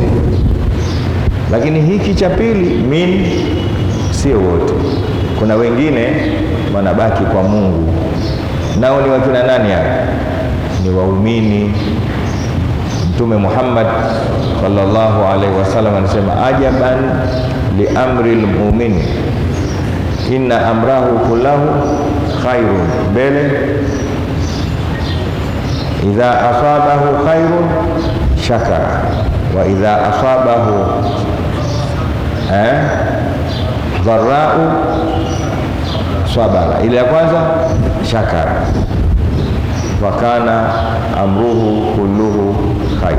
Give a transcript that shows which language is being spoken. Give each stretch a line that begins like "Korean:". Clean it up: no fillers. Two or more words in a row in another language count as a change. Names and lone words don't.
Swahili: Lakini hiki cha pili, min, sio wote. Kuna wengine wanabaki kwa Mungu, nao ni wakina nani hapa? Ni waumini. Mtume Muhammad
Arabic: صلى الله عليه وسلم
Swahili: anasema
Arabic: عجبا لأمر المؤمن إن أمره كله خير,
Swahili: mbele
Arabic: إذا أصابه خير شكر وإذا أصابه ضراء صبر.
Swahili: Ile ya kwanza
Arabic: شكر وكان أمره كله خير.